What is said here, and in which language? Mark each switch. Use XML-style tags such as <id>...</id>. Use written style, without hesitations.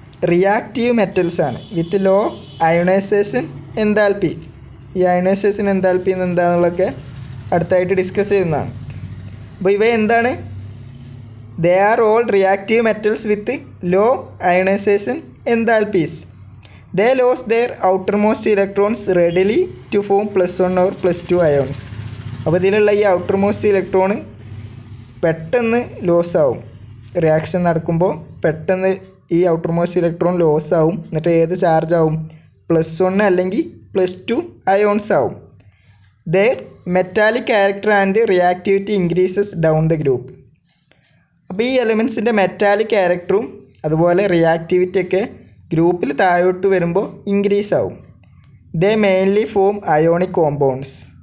<en>Reactive metals ആണ് with low ionization enthalpy.</en> <ml>ഈ ionisation enthalpy എന്താണെന്നുള്ളതൊക്കെ അടുത്തായിട്ട് ഡിസ്കസ് ചെയ്യുന്നതാണ്. അപ്പോൾ ഇവ എന്താണ്?</ml> <en>They are all reactive metals with low ionization enthalpies. They lose their outermost electrons readily to form +1 or +2 ions.</en> <ml>അപ്പോൾ ഇതിലുള്ള ഈ ഔട്ടർമോസ്റ്റ് ഇലക്ട്രോൺ പെട്ടെന്ന് ലോസ് ആവും. റിയാക്ഷൻ നടക്കുമ്പോൾ പെട്ടെന്ന് ഈ ഔട്ടർമോസ്റ്റ് ഇലക്ട്രോൺ ലോസ് ആവും. എന്നിട്ട് ഏത് ചാർജ് ആവും? +1 അല്ലെങ്കിൽ +2 അയോൺസ് ആവും.</ml> <en>Their metallic character and reactivity increases down the group.</en> <ml>അപ്പോൾ ഈ എലമെൻസിൻ്റെ മെറ്റാലിക് ക്യാരക്ടറും അതുപോലെ റിയാക്ടിവിറ്റി ഒക്കെ ഗ്രൂപ്പിൽ താഴോട്ട് വരുമ്പോൾ ഇൻക്രീസ് ആവും.</ml> <en>They mainly form ionic compounds.</en>